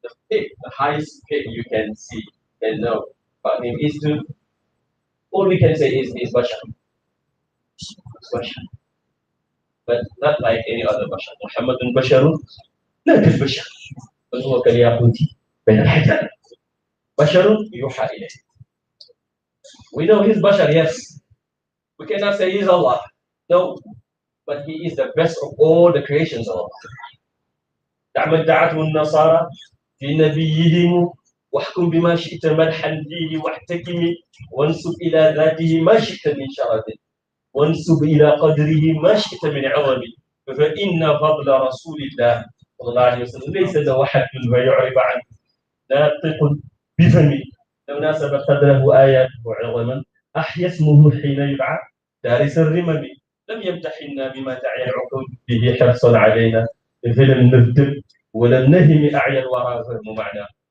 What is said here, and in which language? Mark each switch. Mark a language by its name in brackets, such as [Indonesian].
[English] The highest pit you can see and know about him is to, all we can say is bashar. Bashar. But not like any other bashar. [Arabic] Muhammadun basharun, لا كالبشر. بل هو كالياقوت بين الحجر. Basharun yuha ilayh. [English] We know he's bashar, yes. We cannot say he's Allah. No. But he is the best of all the creations of Allah. [Arabic] تعمد دعته النصارى في نبيهم واحكم بما شئت مدحا فيه واحتكم وانسب إلى ذاته ما شئت من شرف وانسب إلى قدره ما شئت من عظم فإن فضل رسول الله صلى الله عليه وسلم ليس له حد فيعرب عنه ناطق بفمه لو ناسب قدره آياته عظما أحيا اسمه حين يدعى دارس الرمم لم يمتحنا بما تعي العقول به حرصا علينا فلم نرتب ولم نهم أعيا الورى فهم معناه